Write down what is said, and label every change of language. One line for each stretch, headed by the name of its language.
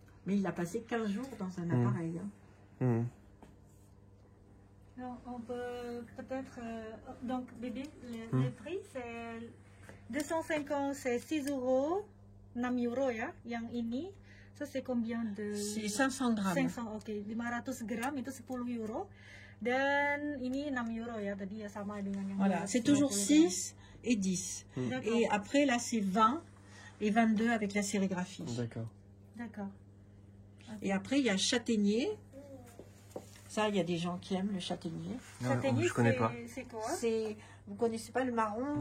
French: Mais il a passé 15 jours dans un appareil. Hein. Donc, on peut peut-être... donc, bébé, le prix, c'est 250, c'est 6 euros, 6 euro ya.
Indonesian: Yang ini,
French: ça c'est combien de... C'est 500 grammes.
Indonesian: 500, ok. 500 gram itu 10 euro. Dan ini 6 euro ya, tadi ya sama dengan yang...
French: Voilà, c'est toujours 6 et 10. Et après, là, c'est 20 et 22 avec la sérigraphie. D'accord. D'accord. Et après, il y a châtaignier. Ça, il y a des gens qui aiment le châtaignier. Châtaignier, je connais pas. C'est quoi? Vous connaissez pas le marron?